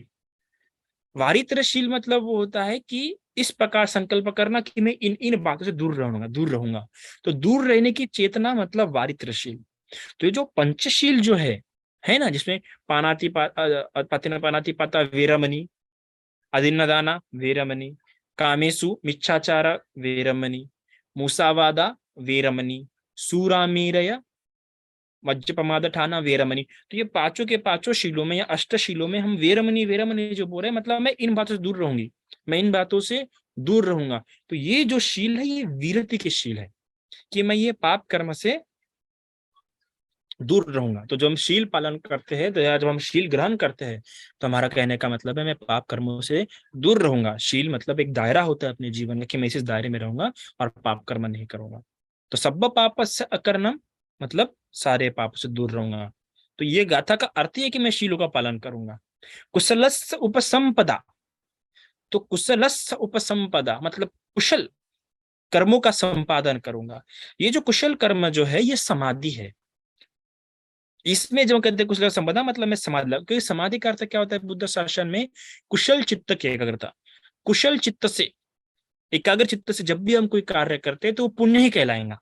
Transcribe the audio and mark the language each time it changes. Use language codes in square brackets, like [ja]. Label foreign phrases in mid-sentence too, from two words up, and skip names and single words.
[hi] वारित्रशील मतलब वो होता है कि इस प्रकार संकल्प करना कि मैं इन इन बातों से दूर रहूंगा। तो दूर रहने की चेतना मतलब वारित्रशील। तो ये जो पंचशील जो है ना, जिसमें [pi] पानाति पाता वेरमणि, अदिन्नदाना वेरमणि, कामेसु मिच्छाचार वेरमणि, मुसावादा वेरमणि, सूरामीरय मज्जपमाद ठाना वेरमणि। [hi] तो ये पांचों के पांचों शीलों में या अष्टशीलों में हम [pi] वेरमणि वेरमणि [hi] जो बोल रहे हैं, मतलब मैं इन बातों से दूर रहूंगी, मैं इन बातों से दूर रहूंगा। तो ये जो शील है ये वीरति के शील है कि मैं ये पाप कर्म से दूर रहूंगा। तो जब हम शील पालन करते हैं, तो या जब हम शील ग्रहण करते हैं, तो हमारा कहने का मतलब है मैं पाप कर्मों से दूर रहूंगा। शील मतलब एक दायरा होता है अपने जीवन में कि मैं इस दायरे में रहूंगा और पाप कर्म नहीं करूंगा। तो [pi] सब्ब पापस्य अकरणम [hi] मतलब सारे पाप से दूर रहूंगा। तो ये गाथा का अर्थ है कि मैं शीलों का पालन करूंगा। [pi] कुशलस्य उपसंपदा, [hi] तो [pi] कुशलस्य उपसंपदा [hi] मतलब कुशल कर्मों का संपादन करूंगा। ये जो कुशल कर्म जो है ये समाधि है। इसमें जो कहते हैं कुशल संपदा मतलब मैं समाधि लगा, क्योंकि समाधि का अर्थ क्या होता है बुद्ध शासन में? कुशल चित्त की एकाग्रता। कुशल चित्त से, एकाग्र चित्त से जब भी हम कोई कार्य करते हैं तो वो पुण्य ही कहलाएगा।